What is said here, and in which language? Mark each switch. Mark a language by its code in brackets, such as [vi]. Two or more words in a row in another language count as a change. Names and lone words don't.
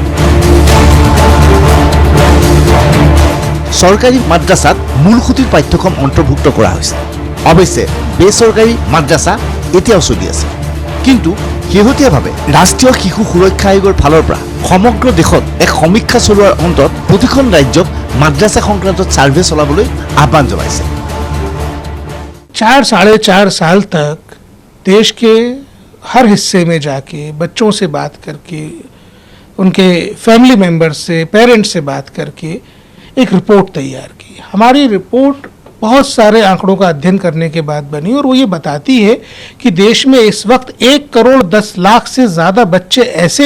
[as] চৰকাৰী মাদ্ৰাসাত মূলসুঁতিৰ পাঠ্যক্ৰম অন্তৰ্ভুক্ত কৰা হৈছে অৱশ্যে বেচৰকাৰী মাদ্ৰাসা এতিয়াও চলি আছে কিন্তু শেহতীয়াভাৱে ৰাষ্ট্ৰীয় শিশু সুৰক্ষা আয়োগৰ ফালৰ পৰা সমগ্ৰ দেশত এক সমীক্ষা চলোৱাৰ অন্তত প্ৰতিখন ৰাজ্যক মাদ্ৰাসা সংক্ৰান্তত সাৰ্ভে চলাবলৈ আহ্বান জনাইছে [hi] 4-4.5 साल तक देश के हर हिस्से में जाके बच्चों से बात करके उनके [en] family members [hi] से पेरेंट्स से बात करके एक रिपोर्ट तैयार की हमारी रिपोर्ट बहुत सारे आंकड़ों का अध्ययन करने के बाद बनी और वो ये बताती है कि देश में इस वक्त 1 करोड़ 10 लाख से ज़्यादा बच्चे ऐसे